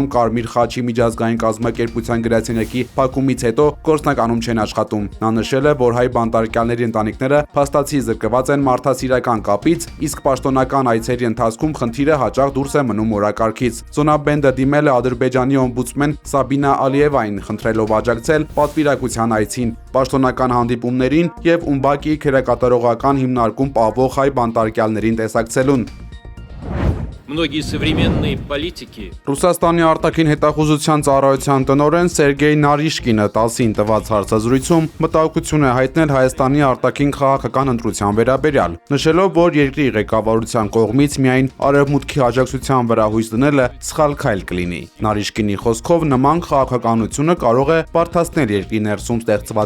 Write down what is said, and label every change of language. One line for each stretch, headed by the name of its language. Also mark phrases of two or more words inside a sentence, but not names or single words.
Armenian: Կարմիր խաչի միջազգային կազմակերպության գրասենյակի փակումից հետո գործնականում չեն աշխատում։ Նա նշել է, որ հայ բանտարկյալների ընտանիքները փաստացի զրկված են մարդասիրական կապից, իսկ պաշտոնական այցերի ընթացքում խնդիրը հաճախ դուրս է մնում օրակարգից։ Զոնաբենդը դիմել է Ադրբեջանի օմբուդսմեն Սաբինա Ալիևային, խնդրելով աջակցել պատվիրակության այցին, պաշտոնական հանդիպումներին եւ Ումբակի քերակատարողական հիմնարկում պահվող հայ բանտարկյալներին տեսակցելուն։
Russian: Многие современные политики
Armenian: Ռուսաստանի արտաքին հետախուզության ծառայության տնօրեն Սերգեյ Նարիշկինը 10-ին տված հարցազրույցում մտահոգություն է հայտնել Հայաստանի արտաքին քաղաքական ընտրության վերաբերյալ, նշելով, որ երկրի ղեկավարության կողմից միայն արևմուտքի աջակցության վրա հույս դնելը սխալ քայլ կլինի։ Նարիշկինի խոսքով նման քաղաքականությունը կարող է բարդացնել երկրի ներսում ստեղծված